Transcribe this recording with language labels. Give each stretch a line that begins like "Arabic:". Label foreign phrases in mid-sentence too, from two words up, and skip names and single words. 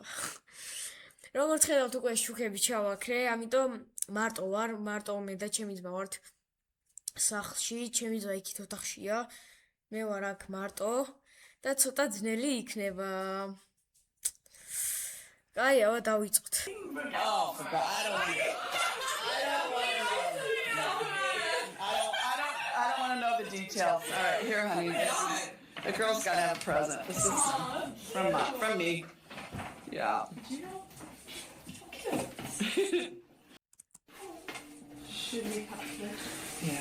Georgian: როგორც ხედავთ უკვე შუქები ჩავაქრე, ამიტომ მარტო ვარ, მარტო მე და ჩემი ძმა ვართ სახლში, ჩემი ძმა იქით ოთახშია, მე ვარ აქ მარტო და ცოტა ძნელი იქნება. აი, ავა დავიწყოთ.
English: Oh, for God, I don't want to know the details. All right, here, honey. The girl's got to have a present. This is from me. Yeah. Should we cut this? Yeah.